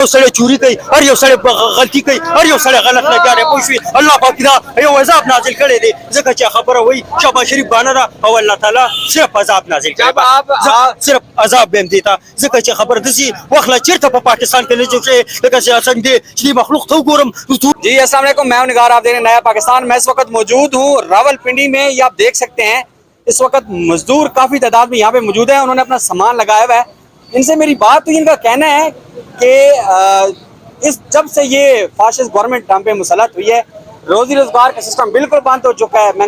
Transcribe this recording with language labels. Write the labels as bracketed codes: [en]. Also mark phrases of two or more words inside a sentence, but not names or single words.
[ps] سړی چوری کوي، هر یو سړی غلطي کوي، هر یو سړی غلط لګیا دی. پوه شوې؟ الله پاک دا یو عذاب نازل کړی دی، ځکه چې خبره وایي شهباز شریف بانه ده او الله تعالی صرف عذاب نازل کړی، صرف عذاب به هم دی ته، ځکه چې خبره داسې وخت لا چېرته په پاکستان کې نه جوړ شوی لکه سیاست دی چې مخلوق ته وګورم. [ur] جی السلام علیکم، میں ہوں نگار، آپ دیکھ رہے ہیں نیا پاکستان. میں اس وقت موجود ہوں راولپنڈی میں. یہ آپ دیکھ سکتے ہیں اس وقت مزدور کافی تعداد میں یہاں پہ موجود ہیں. انہوں نے اپنا سامان لگایا ہوا ہے. ان سے میری بات ہوئی، ان کا کہنا ہے کہ جب سے یہ فاشسٹ گورنمنٹ ہم پہ مسلط ہوئی ہے، روزی روزگار کا سسٹم بالکل بند ہو چکا ہے.